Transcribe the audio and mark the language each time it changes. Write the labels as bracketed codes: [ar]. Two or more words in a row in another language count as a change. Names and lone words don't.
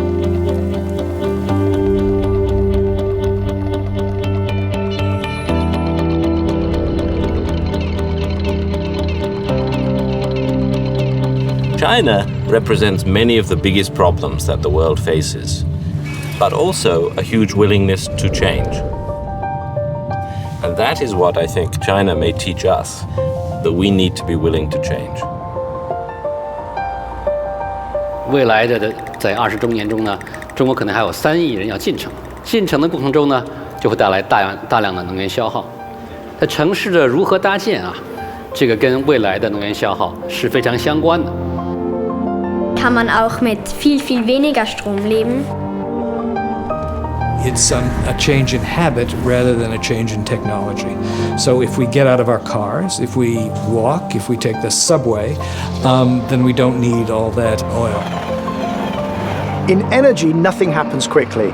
[en] China represents many of the biggest problems that the world faces, but also a huge willingness to change. And that is what I think China may teach us, that we need to be willing to change. [zh] 未来的在20周年中呢，中国可能还有3亿人要进城，进城的过程中呢，就会带来大量的能源消耗。那城市的如何搭建啊，这个跟未来的能源消耗是非常相关的。 [de] Kann man auch mit viel weniger Strom leben? [en] It's a change in habit rather than a change in technology. So if we get out of our cars, if we walk, if we take the subway, then we don't need all that oil. In energy, nothing happens quickly.